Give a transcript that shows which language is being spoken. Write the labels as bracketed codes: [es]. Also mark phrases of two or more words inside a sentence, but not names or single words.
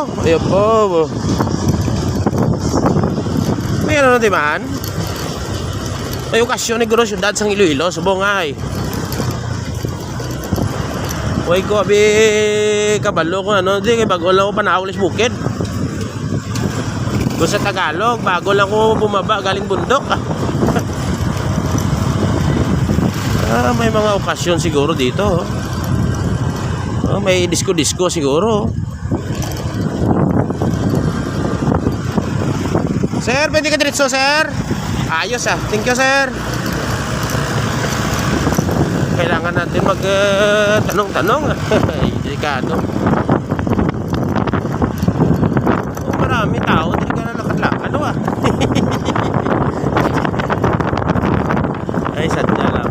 [tl] Ayun po. May ano natin man? [hil] May okasyon ni Guro syudad sang Iloilo, subong ay. Uy ko abi kabalo ko ano, di kay bago lang ko panawlis bukid. [tl] Kung sa Tagalog, bago lang ko bumaba galing bundok. May mga okasyon siguro dito. May disco siguro. Sir, pwede ka diretso, sir? Ayos ah. [en] Thank you, [tl] sir. Kailangan natin mag tanong-tanong. Delikado. Marami tao, hindi ka na lakad-lakad, ano ah. Ay, sadya lang.